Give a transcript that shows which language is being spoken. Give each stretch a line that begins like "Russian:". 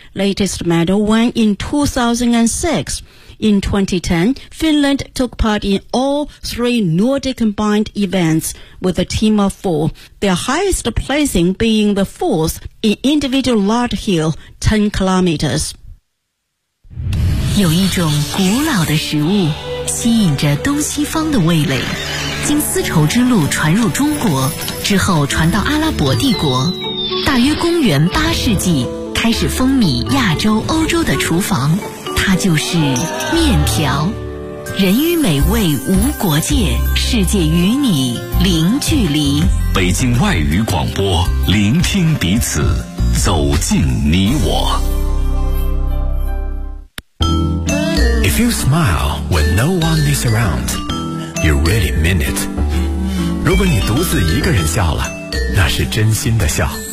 English: Latest medal won in 2006. In 2010, Finland took part in all 3 Nordic combined events with a team of 4, their highest placing being the 4th in individual large hill, 10 kilometers.
Chinese: 有一种古老的食物吸引着东西方的味蕾，经丝绸之路传入中国之后传到阿拉伯帝国，大约公元8世纪开始风靡亚洲欧洲的厨房，它就是面条。人与美味无国界，世界与你零距离。北京外语广播，聆听彼此，走进你我。
English: If you smile when no one is around, you really mean it.
Chinese: 如果你独自一个人笑了，那是真心的笑。